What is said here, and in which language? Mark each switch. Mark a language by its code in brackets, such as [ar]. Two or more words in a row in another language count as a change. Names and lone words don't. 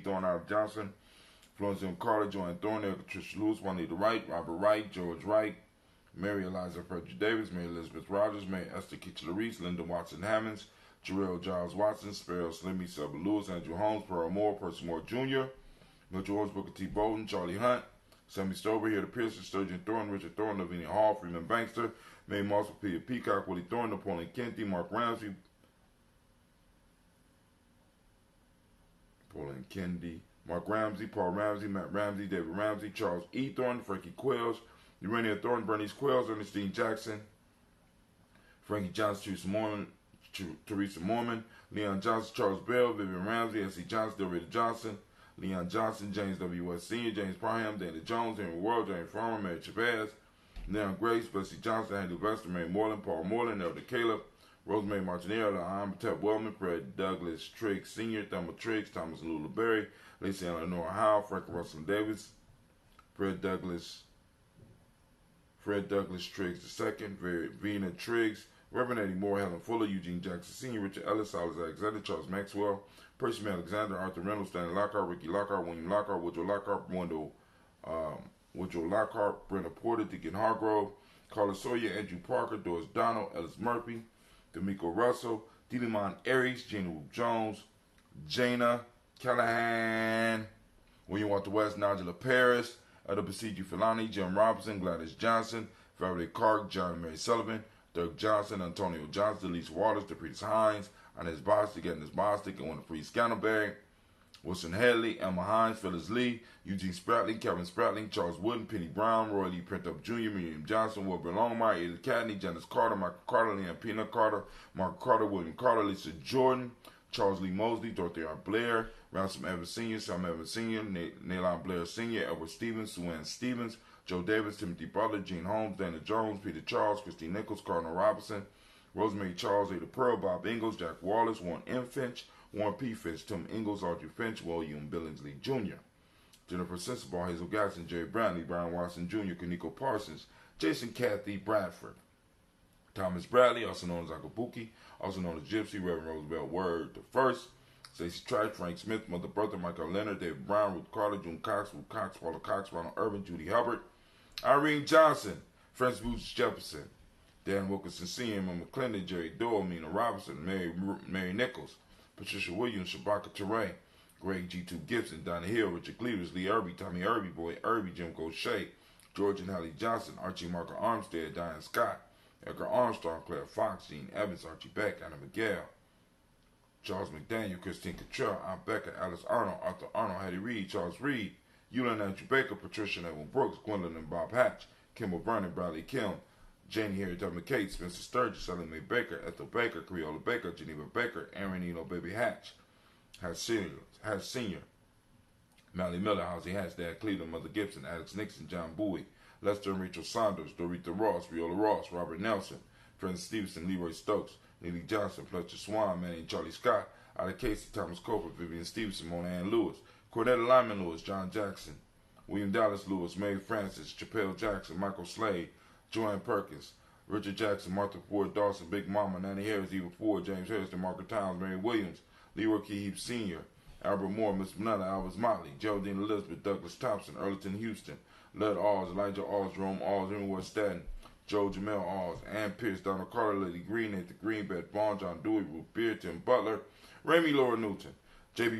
[en] Thorne, Al Johnson, Florence M. Carter, Joanne Thorne, Erica Trish Lewis, Juanita Wright, Robert Wright, George Wright, Mary Eliza Frederick Davis, Mary Elizabeth Rogers, Mary Esther Kitchener Reese, Linda Watson Hammonds, Jarrell Giles Watson, Sparrow Slimmy, Selby Lewis, Andrew Holmes, Pearl Moore, Percy Moore Jr., Mitchell Horse, Booker T. Bolden, Charlie Hunt, Sammy Stover, Here to Pearson, Sturgeon Thorne, Richard Thorne, Lavinia Hall, Freeman Bankster, May Moss, Peter Peacock, Willie Thorne, Napoleon Kennedy, Mark Ramsey, Paul Ramsey, Matt Ramsey, David Ramsey, Charles E. Thorne, Frankie Quells, Urania Thorne, Bernice Quells, Ernestine Jackson, Frankie Johnson, Teresa Mormon, Leon Johnson, Charles Bell, Vivian Ramsey, S.C. Johnson, Delrita Johnson, Leon Johnson, James W. West Sr., James Parham, Dana Jones, Henry World, James Farmer, Mary Chavez, Leon Grace, Bessie Johnson, Handy Vester, Mary Moreland, Paul Moreland, Elder Caleb, Rosemary Martinelli, Amitep Wellman, Fred Douglas Trigg Sr., Thelma Triggs, Thomas Lula Berry, Lacey Eleanor Howe, Frank Russell Davis, Fred Douglas Triggs II, Vina Triggs, Reverend Eddie Moore, Helen Fuller, Eugene Jackson Sr., Richard Ellis, Silas Alexander, Charles Maxwell, Percy Alexander, Arthur Reynolds, Stanley Lockhart, Ricky Lockhart, William Lockhart, Woodrow Lockhart, Woodrow Lockhart, Brenda Porter, Deacon Hargrove, Carla Sawyer, Andrew Parker, Doris Donald, Ellis Murphy, D'Amico Russell, Delimon Aries, Gina Roop Jones, Jana Callahan, William Walter West, Nigella Paris, Elder Basiji Filani, Jim Robinson, Gladys Johnson, Faraday Clark, John and Mary Sullivan, Dirk Johnson, Antonio Johnson, Elise Waters, DePretis Hines, Inez Bostic, Agnes Bostic, and Winifred Scannelberry, Wilson Headley, Emma Hines, Phyllis Lee, Eugene Spratling, Kevin Spratling, Charles Wooden, Penny Brown, Roy Lee Printup Jr., Miriam Johnson, Wilbur Longmire, Edith Cadney, Janice Carter, Michael Carter, Leanne Peanut Carter, Mark Carter, William Carter, Lisa Jordan, Charles Lee Mosley, Dorothy R. Blair, Ransom Evans Sr., Sam Evans Sr., Nalon Blair Sr., Edward Stevens, Sue Ann Stevens, Joe Davis, Timothy Butler, Gene Holmes, Dana Jones, Peter Charles, Christine Nichols, Cardinal Robinson, Rosemary Charles, Ada Pearl, Bob Ingalls, Jack Wallace, Warren M. Finch, Warren P. Finch, Tim Ingalls, Audrey Finch, William Billingsley Jr., Jennifer Sensabaugh, Hazel Gasson, Jerry Brantley, Brian Watson Jr., Kaniko Parsons, Jason Cathy Bradford, Thomas Bradley, also known as Akabuki, also known as Gypsy, Reverend Roosevelt Word the First, Stacey Trice, Frank Smith, Mother Bertha, Michael Leonard, David Brown, Ruth Carter, June Cox, Ruth Cox, Paula Cox, Ronald Urban, Judy Hubbard, Irene Johnson, Francis Boots Jefferson, Dan Wilkinson Sr., Emma McClendon, Jerry Doyle, Mina Robinson, Mary Nichols, Patricia Williams, Shabaka Teray, Greg G2 Gibson, Donna Hill, Richard Cleavers, Lee Irby, Tommy Irby, Boy Irby, Jim Gaucher, George and Hallie Johnson, Archie Marker Armstead, Diane Scott, Edgar Armstrong, Claire Fox, Gene Evans, Archie Beck, Anna Miguel, Charles McDaniel, Christine Cottrell, Aunt Becca, Alice Arnold, Arthur Arnold, Hattie Reed, Charles Reed, Eulin Andrew Baker, Patricia Evan Brooks, Gwendolyn and Bob Hatch, Kimball Vernon, Bradley Kim, Janie Harriet W. McCate, Spencer Sturgis, Sally Mae Baker, Ethel Baker, Creola Baker, Geneva Baker, Aaron Eno Baby Hatch, Hatch Senior, Mally Miller, Housie Hatch, Dad Cleveland, Mother Gibson, Alex Nixon, John Bowie, Lester and Rachel Saunders, Dorita Ross, Viola Ross, Robert Nelson, Francis Stevenson, Leroy Stokes, Lily Johnson, Fletcher Swan, Manny and Charlie Scott, Ada Casey, Thomas Coper, Vivian Stevenson, Mona Ann Lewis, Cornetta Lyman Lewis, John Jackson, William Dallas Lewis, Mary Francis, Chappelle Jackson, Michael Slade, Joanne Perkins, Richard Jackson, Martha Ford Dawson, Big Mama, Nanny Harris, Eva Ford, James Harrison, Margaret Towns, Mary Williams, Leroy Keefe Sr., Albert Moore, Miss Manetta, Alvis Motley, Geraldine Elizabeth, Douglas Thompson, Earlington Houston, Lud Alls, Elijah Alls, Rome Alls, Inwood Staten, Joe Jamel Alls, Ann Pierce, Donald Carter, Lady Green, Nathan Greenbed, Vaughn, John Dewey, Ruth Beard, Tim Butler, Ramey Laura Newton, J.B.